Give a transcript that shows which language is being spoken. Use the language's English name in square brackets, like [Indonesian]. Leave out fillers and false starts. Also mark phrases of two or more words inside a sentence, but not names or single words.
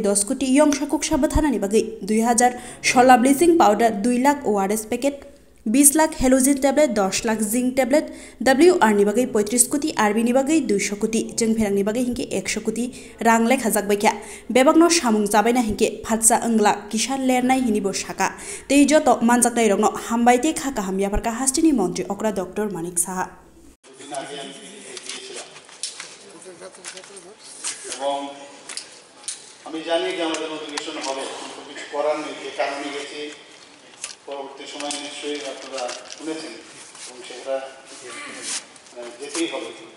[Kok Borok] 10 कोटी यंसा कुकसा बथानानि बागै 2000 सोला [English] bleaching powder [Kok Borok] 2 लाख [English] ORS packet [Kok Borok] 20 लाख [English] halogen tablet [Kok Borok] 10 लाख [English] zinc tablet [Kok Borok] WR नि बागै 35 कोटी आरबी नि बागै 200 कोटी जोंफेरांनि बागै हिंके 100 कोटी रां लेखा जाकबायख्या बेबागनो सामुं जाबायना हिंके फात्सा अंगला किसान लेरनाय हिनिबो शाखा तै जत मानजाकनाय रंनो हामबायते खाका हामयाफारका हास्टेनि मन्त्री अक्रा डॉक्टर मानिक साहा [Bangla] আমি জানি যে আমাদের নোটিফিকেশন হবে কিন্তু কিছু করার নেই যে কারণে গেছি পরবর্তী সময় নিশ্চয়ই আপনারা শুনেছেন এবং সেটা যেতেই হবে।